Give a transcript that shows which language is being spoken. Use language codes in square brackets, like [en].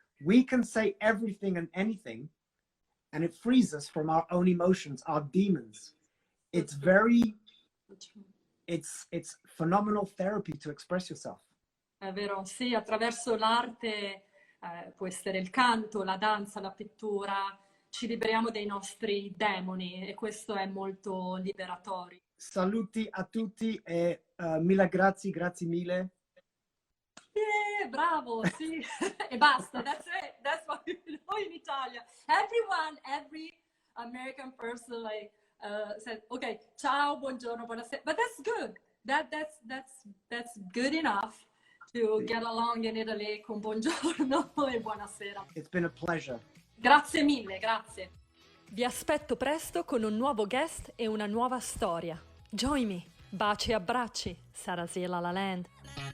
[en] We can say everything and anything, and it frees us from our own emotions, our demons. It's phenomenal therapy to express yourself. [it] È vero, sì, attraverso l'arte, può essere il canto, la danza, la pittura, ci liberiamo dei nostri demoni e questo è molto liberatorio. Saluti a tutti e mille grazie mille. Bravo, sì, e basta, [en] that's it, that's what we know in Italia. Every American person like said, okay, ciao, buongiorno, buonasera, but that's good. That's good enough to get along in Italy [it] con buongiorno e buonasera. [en] It's been a pleasure. [it] Grazie mille, grazie. Vi aspetto presto con un nuovo guest e una nuova storia. [en] Join me. [it] Baci e abbracci. Sarà La La Land.